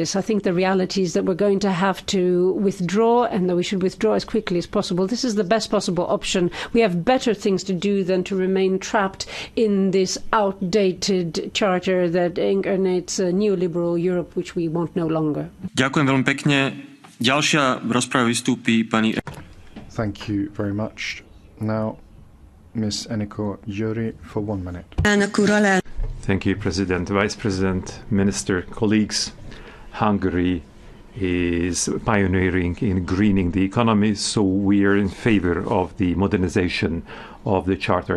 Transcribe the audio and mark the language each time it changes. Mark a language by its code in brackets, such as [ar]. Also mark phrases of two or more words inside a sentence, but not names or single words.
[en] I think the reality is that we're going to have to withdraw, and that we should withdraw as quickly as possible. This is the best possible option. We have better things to do than to remain trapped in this outdated charter that incarnates a neoliberal Europe which we want no longer. [sk] Ďakujem veľmi pekne. Ďalšia v rozprave vystúpi pani. [en] Thank you very much. Now, Ms. Eniko Juri for 1 minute. Thank you, President, Vice President, Minister, colleagues. Hungary is pioneering in greening the economy, so we are in favor of the modernization of the Charter.